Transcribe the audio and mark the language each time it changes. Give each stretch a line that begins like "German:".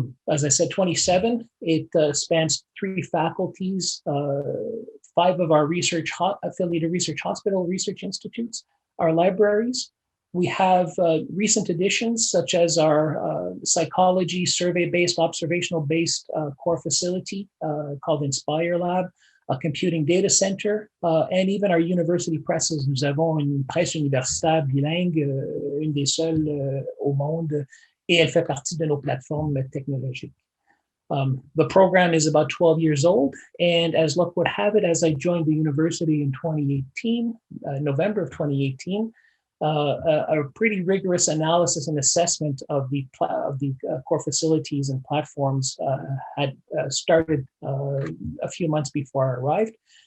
English: As I said, 27, it spans 3 faculties, 5 of our affiliated research hospital research institutes, our libraries. We have recent additions such as our psychology survey-based, observational-based core facility called Inspire Lab, a computing data center, and even our university presses.
French: Nous avons une presse universitaire bilingue, une des seules au monde, et elle fait partie de nos plateformes technologiques.
English: The program is about 12 years old, and as luck would have it, as I joined the university in 2018, November of 2018, a pretty rigorous analysis and assessment of the core facilities and platforms had started a few months before I arrived.